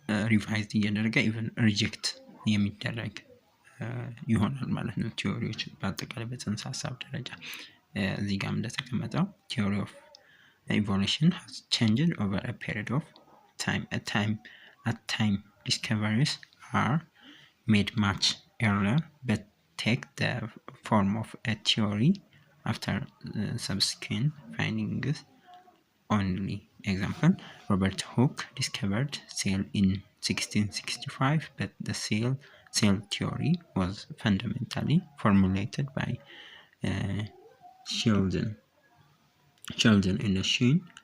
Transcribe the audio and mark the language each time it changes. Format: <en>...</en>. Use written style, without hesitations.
<am>ሪቫይዝ እያደረገ ኢቨን ሪጀክት የሚደረግ ይሆናል ማለት ነው። ቲዮሪዎች በአጠቃላይ በጽንሰ ሀሳብ ደረጃ እዚህ ጋር እንደተቀመጠው</am> <en>ቲዮሪ ኦፍ evolution has changed over a period of time. At time discoveries are made much earlier but take the form of a theory after subsequent findings only. Example, Robert Hooke discovered cell in 1665 but the cell theory was fundamentally formulated by Sheldon and Sheen</en>